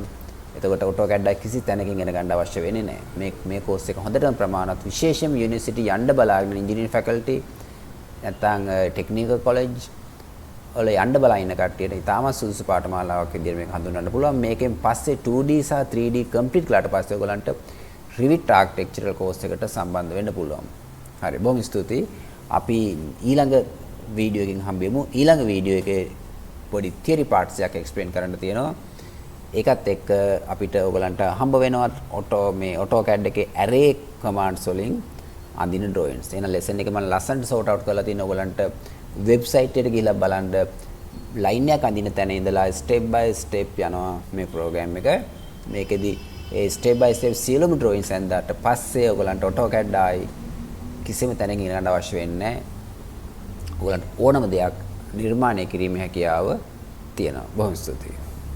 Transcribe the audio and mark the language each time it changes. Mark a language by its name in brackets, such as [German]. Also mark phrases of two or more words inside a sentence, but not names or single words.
[Sinhala] එතකොට AutoCAD කිසි තැනකින් ඉගෙන ගන්න අවශ්‍ය වෙන්නේ නැහැ. මේ course එක හොඳටම ප්‍රමාණවත්. විශේෂයෙන්ම university යන්න බලාගෙන [English] engineering faculty [Sinhala] නැත්නම් [English] technical college [Sinhala] වල යන්න බලා ඉන්න කට්ටියට ඉතාමත් සුදුසු පාඨමාලාවක් විදිහට මේක හඳුන්වන්න පුළුවන්. මේකෙන් පස්සේ 2D සහ 3D complete කළාට පස්සේ ඔයගලන්ට [English] Revit architectural course [Sinhala] එකට සම්බන්ධ වෙන්න පුළුවන්. හරි, බොහොම ස්තුතියි. අපි ඊළඟ වීඩියෝ එකකින් හම්බෙමු. ඊළඟ වීඩියෝ එකේ පොඩි [English] theory parts [Sinhala] එකක් explain කරන්න තියෙනවා. ඒකත් එක්ක අපිට ඔයගලන්ට හම්බ වෙනවා AutoCAD එකේ [English] array commands [Sinhala] වලින් අඳින drawings. එහෙනම් lesson එක මම ලස්සනට [English] sort out [Sinhala] කරලා තියෙනවා. ඔයගලන්ට website එකට ගිහිල්ලා බලන්න line එකක් අඳින තැන ඉඳලා [English] step by step [Sinhala] යනවා මේ program එක. මේකෙදි ඒ [English] step by step [Sinhala] සියලුම drawings ඇඳාට පස්සේ ඔයගලන්ට AutoCAD ආයි කිසිම තැනකින් ඉගෙන ගන්න අවශ්‍ය වෙන්නේ නැහැ. ඔයගලන්ට ඕනම දෙයක් නිර්මාණය කිරීමේ හැකියාව තියෙනවා. බොහොම ස්තුතියි.